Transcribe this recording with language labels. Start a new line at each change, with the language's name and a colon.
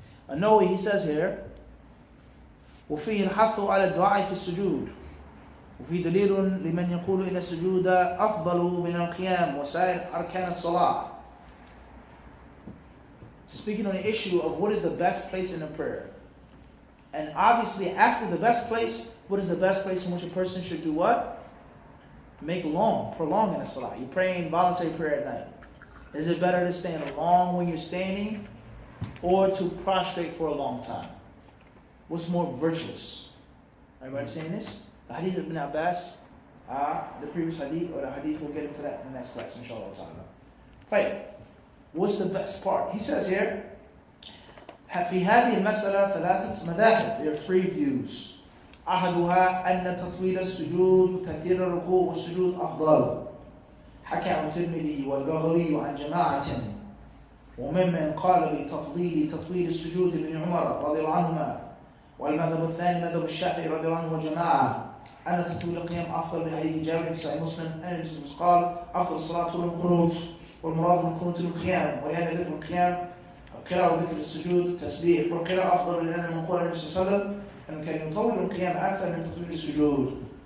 English: Nawawi, he says here,
Arabic: وفيه الحث على الدعاء في السجود وفي دليل لمن يقول إن السجود أفضل من القيام وسائر أركان الصلاة.
English: Speaking on the issue of what is the best place in a prayer. And obviously after the best place, what is the best place in which a person should do what? Prolong in a salah. You're praying voluntary prayer at night. Is it better to stand long when you're standing or to prostrate for a long time? What's more virtuous? Everybody saying this? The hadith of Ibn Abbas, the previous hadith, or the hadith, we'll get into that in the next class, inshallah ta'ala. Right. What's the best part? He says here,
Arabic: في هذه المسألة ثلاثة مذاهب.
English: There are 3 views.
Arabic: أحدها أن تطويل السجود وتكثير الركوع والسجود أفضل. حكى عن الترمذي والبغوي عن جماعة وممن قال بتفضيل تطويل السجود ابن عمر رضي الله عنهما. والمذهب الثاني مذهب الشافعي رضي الله عنه وجماعة أن تطويل القيام أفضل بحديث جابر في صحيح مسلم أن النبي قال أفضل الصلاة طول القنوت والمراد من القنوت القيام ولهذا ذكر القيام قراءة وذكر السجود تسبيح والقراءة أفضل لأن من قول النبي صلى الله عليه وسلم أن كان يطول القيام أكثر من تطويل السجود.